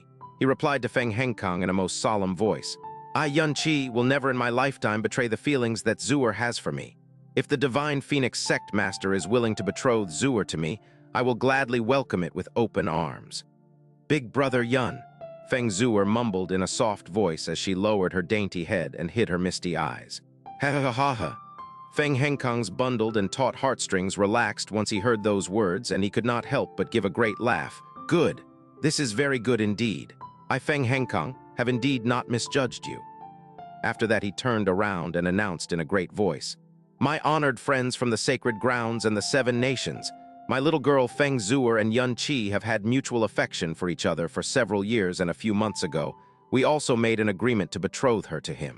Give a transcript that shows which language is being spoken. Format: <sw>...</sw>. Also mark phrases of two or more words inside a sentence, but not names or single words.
<en>He replied to Feng Hengkang in a most solemn voice. I, Yun Qi, will never in my lifetime betray the feelings that Zuer has for me. If the Divine Phoenix Sect Master is willing to betroth Zuer to me, I will gladly welcome it with open arms. Big brother Yun, Feng Zuer mumbled in a soft voice as she lowered her dainty head and hid her misty eyes. Ha ha ha ha. Feng Hengkang's bundled and taut heartstrings relaxed once he heard those words, and he could not help but give a great laugh. Good. This is very good indeed. I, Feng Hengkang, have indeed not misjudged you. After that he turned around and announced in a great voice, My honored friends from the sacred grounds and the 7 nations, my little girl Feng Zuer and Yun Qi have had mutual affection for each other for several years, and a few months ago, we also made an agreement to betroth her to him.</en>